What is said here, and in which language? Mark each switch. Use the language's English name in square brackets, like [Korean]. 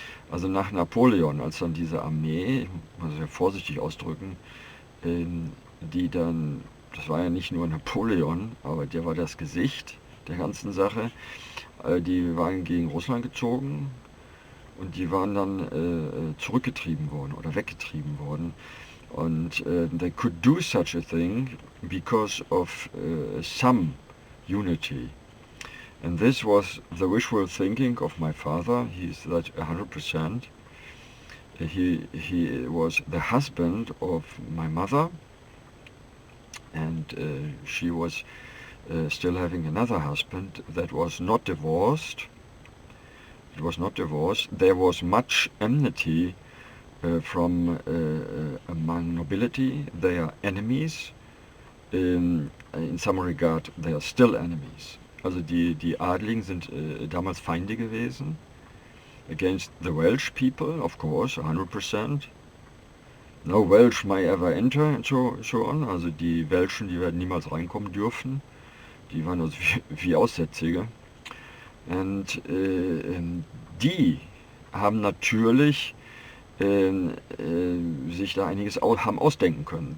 [German] Also nach Napoleon, als dann diese Armee, ich muss es ja vorsichtig ausdrücken, die dann, das war ja nicht nur Napoleon, aber der war das Gesicht der ganzen Sache, die waren gegen Russland gezogen und die waren dann zurückgetrieben worden oder weggetrieben worden. [English] Und they could do such a thing because of some unity. And this was the wishful thinking of my father. He's that 100%. He was the husband of my mother, and she was still having another husband that was not divorced. It was not divorced. There was much enmity from among nobility. They are enemies. In some regard, they are still enemies. [German] Also die Adligen sind damals Feinde gewesen. [English] Against the Welsh people, of course, 100%. No Welsh may ever enter, and so on. [German] Also die Welschen, die werden niemals reinkommen dürfen. Die waren also wie Aussätzige. Und die haben natürlich sich da einiges haben ausdenken können.